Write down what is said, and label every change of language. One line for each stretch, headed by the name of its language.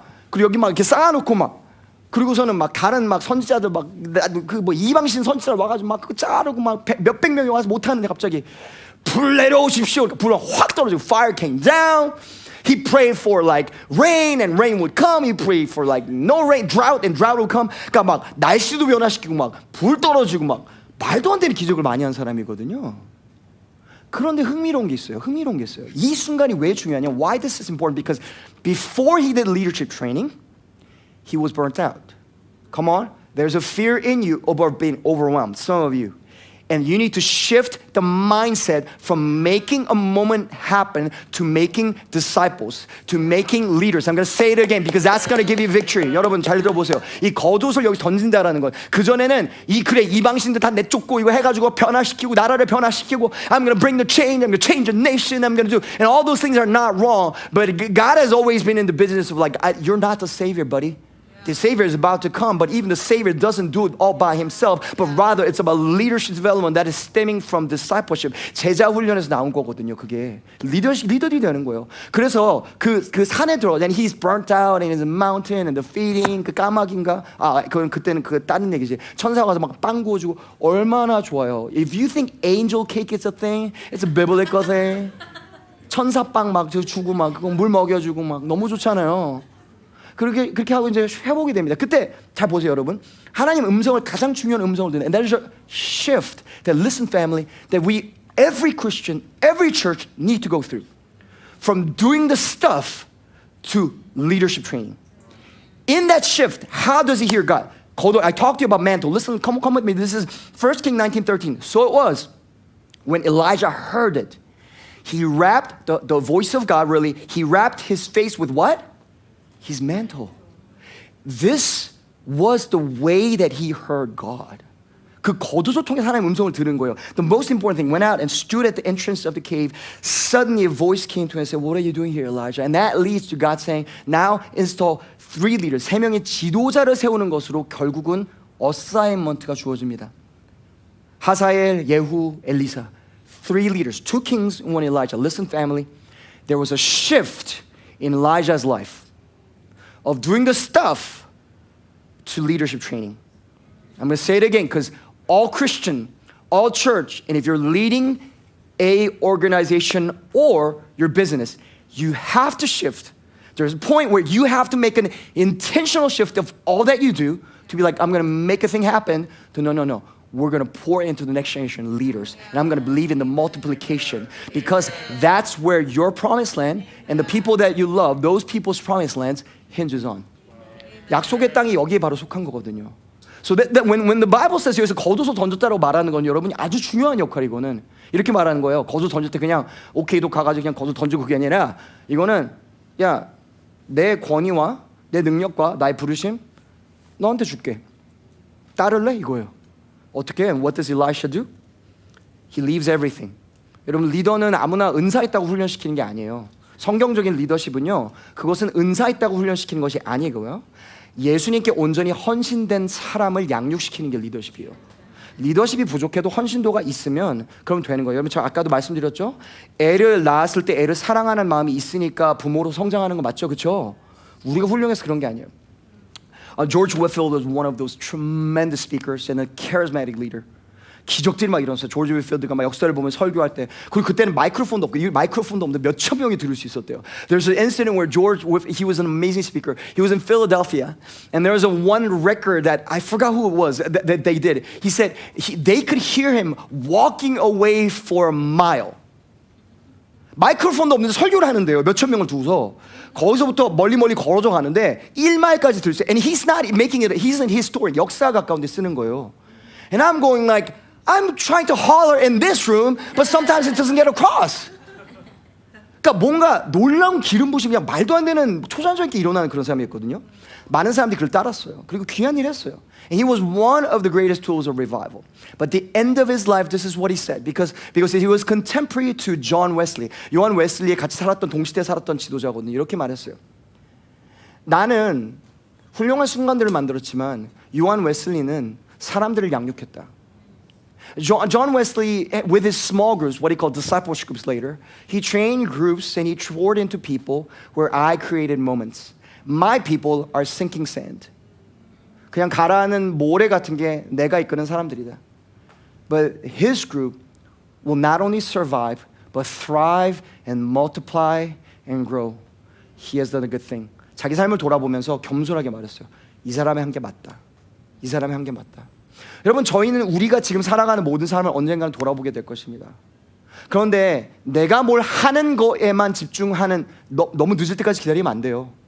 Korean: 그리고 여기 막 이렇게 쌓아놓고 막 그리고서는 막 다른 막 선지자들 막 그 뭐 이방신 선지자들 와가지고 막 그거 자르고 막 몇백 명이 와서 못하는데 갑자기 불 내려오십시오. 불은 확 떨어지고
English: fire came down. He prayed for like rain and rain would come. He prayed for like no rain, drought and drought would come.
Korean: 그러니까 막 날씨도 변화시키고 막 불 떨어지고 막 말도 안 되는 기적을 많이 한 사람이거든요. 그런데 흥미로운 게 있어요. 이 순간이 왜 중요하냐?
English: Why this is important? Because before he did leadership training, he was burnt out. Come on. There's a fear in you about being overwhelmed, some of you. And you need to shift the mindset from making a moment happen to making disciples, to making leaders. I'm going to say it again because that's going to give you victory.
Korean: 여러분 잘 들어보세요. 이 겉옷을 여기 던진다라는 건 그전에는 그래 이방신들 다 내쫓고 이거 해가지고 변화시키고 나라를 변화시키고
English: I'm going to bring the change, I'm going to change the nation, I'm going to do, and all those things are not wrong. But God has always been in the business of like, you're not the savior, buddy. The Savior is about to come, but even the Savior doesn't do it all by himself, but rather it's about leadership development that is stemming from discipleship.
Korean: 제자 훈련에서 나온 거거든요. 그게 리더들이 되는 거예요. 그래서 그 산에 들어,
English: and he's burnt out and in the mountain and the feeding,
Korean: 그 까마귀인가? 그때는 그 다른 얘기지. 천사가 가서 막 빵 구워주고 얼마나 좋아요.
English: If you think angel cake is a thing, it's a biblical thing.
Korean: 천사빵 막 주고 막 그거 물 먹여주고 막 너무 좋잖아요. 그렇게 하고 이제 회복이 됩니다. 그때 잘 보세요, 여러분. 하나님 음성을 가장 중요한 음성을 듣는.
English: And that is a shift that listen, family, that we, every Christian, every church need to go through. From doing the stuff to leadership training. In that shift, how does he hear God? I talked to you about mantle. Listen, come with me. This is 1 Kings 19:13. So it was when Elijah heard it. He wrapped the voice of God. Really, he wrapped his face with what? His mantle. This was the way that he heard God.
Korean: 그 겉옷을 통해 하나님의 음성을 들은 거예요.
English: The most important thing, went out and stood at the entrance of the cave. Suddenly a voice came to him and said, what are you doing here, Elijah? And that leads to God saying, now install 3 leaders.
Korean: 3명의 지도자를 세우는 것으로 결국은 어사인먼트가 주어집니다.
English: 하사엘, 예후, 엘리사. 3 leaders, 2 kings and 1 Elijah. Listen, family, there was a shift in Elijah's life. Of doing the stuff to leadership training. I'm going to say it again because all Christian, all church, and if you're leading a organization or your business, you have to shift. There's a point where you have to make an intentional shift of all that you do to be like, I'm going to make a thing happen, to no. We're going to pour into the next generation leaders. And I'm going to believe in the multiplication because that's where your promised land and the people that you love, those people's promised lands hinges on.
Korean: 약속의 땅이 여기에 바로 속한 거거든요.
English: So that when the Bible says
Korean: 여기서 겉옷을 던졌다라고 말하는 건 여러분이 아주 중요한 역할이 이거는 이렇게 말하는 거예요. 겉옷 던질 때 그냥 오케이도 가가지고 그냥 겉옷 던지고 그게 아니라 이거는 야 내 권위와 내 능력과 나의 부르심 너한테 줄게. 따를래 이거예요. 어떻게?
English: What does Elisha do? He leaves everything.
Korean: 여러분 리더는 아무나 은사 있다고 훈련시키는 게 아니에요. 성경적인 리더십은요. 그것은 은사 있다고 훈련시키는 것이 아니고요. 예수님께 온전히 헌신된 사람을 양육시키는 게 리더십이에요. 리더십이 부족해도 헌신도가 있으면 그럼 되는 거예요. 여러분 저 아까도 말씀드렸죠. 애를 낳았을 때 애를 사랑하는 마음이 있으니까 부모로 성장하는 거 맞죠? 그렇죠? 우리가 훌륭해서 그런 게 아니에요.
English: George Whitfield was one of those tremendous speakers and a charismatic leader.
Korean: 기적들이 막 일어났어요. 조지 휘필드가 막 역사를 보면 설교할 때 그리고 그때는 마이크로폰도 없고 마이크로폰도 없는데 몇천 명이 들을 수 있었대요.
English: There's an incident where he was an amazing speaker. He was in Philadelphia and there was one record that I forgot who it was that they did. He said they could hear him walking away for a mile.
Korean: 마이크로폰도 없는데 설교를 하는데요. 몇천 명을 두고서 거기서부터 멀리 걸어져 가는데 1마일까지 들을 수 있어요.
English: And he's not making it, he's in his story.
Korean: 역사 가까운데 쓰는 거예요.
English: And I'm going like I'm trying to holler in this room, but sometimes it doesn't get across.
Korean: 그러니까 뭔가 놀라운 기름 부심이 그냥 말도 안 되는 초자연스럽게 일어나는 그런 사람이었거든요. 많은 사람들이 그걸 따랐어요. 그리고 귀한 일 했어요.
English: And he was one of the greatest tools of revival. But the end of his life, this is what he said. Because he was contemporary to John Wesley.
Korean: 요한 웨슬리에 같이 살았던 동시대에 살았던 지도자거든요. 이렇게 말했어요. 나는 훌륭한 순간들을 만들었지만 요한 웨슬리는 사람들을 양육했다.
English: John Wesley, with his small groups, what he called discipleship groups later, he trained groups and he poured into people where I created moments. My people are sinking sand.
Korean: 그냥 가라앉는 모래 같은 게 내가 이끄는 사람들이다.
English: But his group will not only survive but thrive and multiply and grow. He has done a good thing.
Korean: 자기 삶을 돌아보면서 겸손하게 말했어요. 이 사람이 한 게 맞다. 이 사람이 한 게 맞다. 여러분, 저희는 우리가 지금 살아가는 모든 삶을 언젠가는 돌아보게 될 것입니다. 그런데 내가 뭘 하는 거에만 집중하는, 너무 늦을 때까지 기다리면 안 돼요.